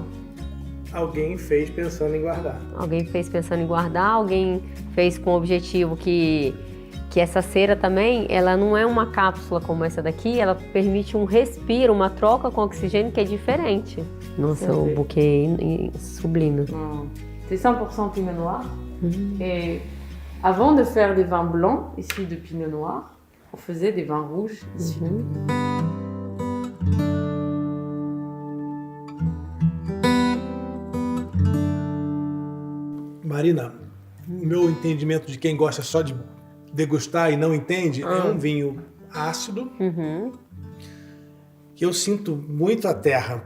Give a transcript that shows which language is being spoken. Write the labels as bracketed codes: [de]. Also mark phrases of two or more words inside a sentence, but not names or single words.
[pt] Alguém fez pensando em guardar. Alguém fez pensando em guardar, alguém fez com o objetivo que essa cera também, ela não é uma cápsula como essa daqui, ela permite um respiro, uma troca com oxigênio que é diferente. Nossa, o buquê sublime. [fr] C'est 100% Pinot Noir. Et avant de faire des vins blancs issus de Pinot Noir, on faisait des vins rouges issus de Pinot Noir. [pt] Marina, o meu entendimento de quem gosta só de degustar e não entende, é um vinho ácido, que eu sinto muito a terra.